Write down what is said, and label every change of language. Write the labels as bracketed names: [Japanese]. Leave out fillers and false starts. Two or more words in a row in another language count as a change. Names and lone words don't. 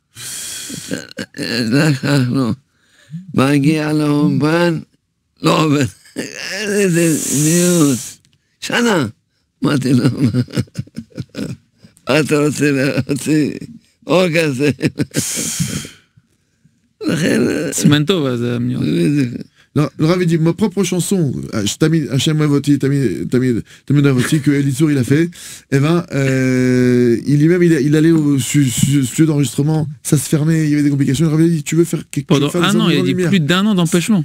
[Hebrew] לקח לו, מגיע לאומבן, לא עובד. איזה ניוט. שנה. אמרתי לו, מה אתה רוצה להוציא אור כזה? לכן... סימן טוב, אז זה מיוחד. [French] Non, le Rav dit, ma propre chanson, Hachem Avoti, Tamid Avoti, que Elitzour il a fait, eh ben, il allait au studio d'enregistrement, ça se fermait, il y avait des complications, le Rav dit, tu veux faire quelque chose? Pendant un an, il a dit plus d'un an d'empêchement.